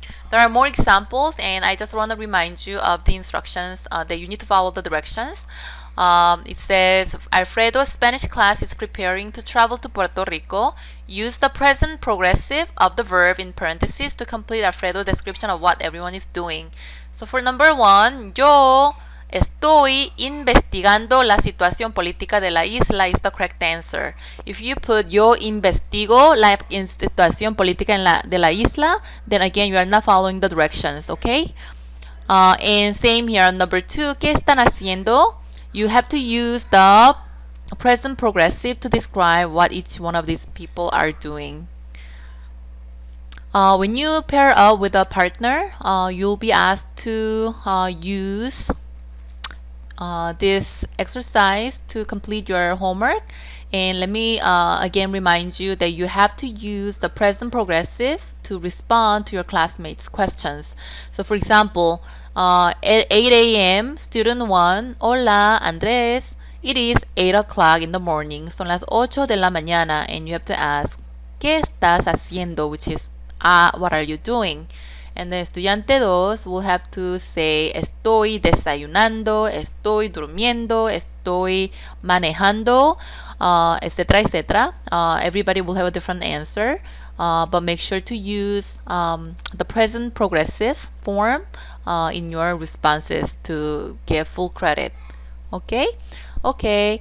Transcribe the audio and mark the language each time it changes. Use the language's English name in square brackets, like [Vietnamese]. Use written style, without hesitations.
[English] There are more examples, and I just want to remind you of the instructions that you need to follow the directions. It says, Alfredo's Spanish class is preparing to travel to Puerto Rico. Use the present progressive of the verb in parentheses to complete Alfredo's description of what everyone is doing. So for number 1, [Spanish] yo estoy investigando la situación política de la isla [English] is the correct answer. If you put [Spanish] yo investigo la situación política de la isla, [English] then again you are not following the directions, okay? And same here on number 2, [Spanish] ¿qué están haciendo? [English] You have to use the present progressive to describe what each one of these people are doing. When you pair up with a partner, you'll be asked to use this exercise to complete your homework. And let me again remind you that you have to use the present progressive to respond to your classmates' questions. So for example, at 8 a.m., student 1, [Spanish] hola [English] Andrés, It is 8 o'clock in the morning. [Spanish] Son las 8 de la mañana. [English] And you have to ask, [Spanish] ¿qué estás haciendo? [English] Which is, what are you doing? And the estudiante 2 will have to say, [Spanish] estoy desayunando, estoy durmiendo, estoy manejando, [English] etc., etc. Everybody will have a different answer, but make sure to use the present progressive form in your responses to get full credit. Okay? Okay.